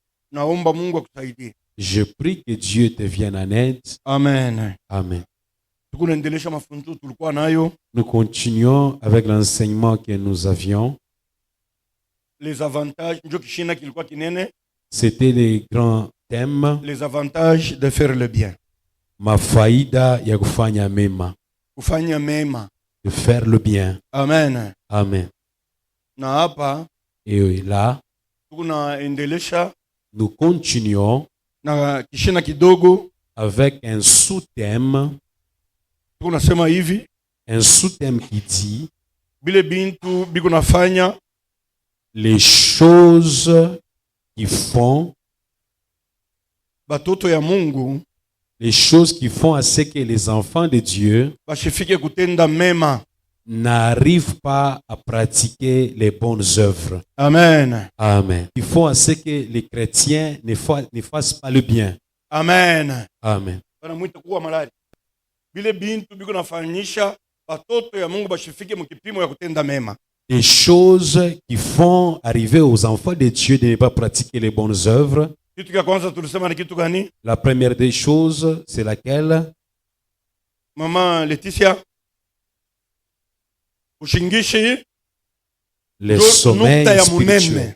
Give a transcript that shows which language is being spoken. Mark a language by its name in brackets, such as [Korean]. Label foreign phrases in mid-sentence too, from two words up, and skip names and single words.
[French] Je prie que Dieu te vienne en aide. Amen. Amen. Nous continuons avec l'enseignement que nous avions. Les avantages, c'était les grands thèmes. Les avantages de faire le bien. [Swahili] Mafaida ya kufanya mema. Kufanya mema. [French] De faire le bien. Amen. Amen. [Swahili] Na hapa, [French] et là, nous continuons [Swahili] na kishina kidogo [French] avec un sous-thème. Un sous-thème qui dit [Swahili] bile bintu biko nafanya [French] les choses qui font [Swahili] batoto ya Mungu, [French] les choses qui font à ce que les enfants de Dieu [Swahili] bashifike kutenda mema, [French] n'arrivent pas à pratiquer les bonnes œuvres. Amen. Amen. Ils font à ce que les chrétiens ne fassent pas le bien. Amen. Amen. [Swahili] Bile bintu biko nafanyisha batoto ya Mungu bashifike mukipimo ya kutenda mema. [French] Des choses qui font arriver aux enfants de Dieu de ne pas pratiquer les bonnes œuvres. La première des choses, c'est laquelle? Maman Laetitia, le sommeil spirituel.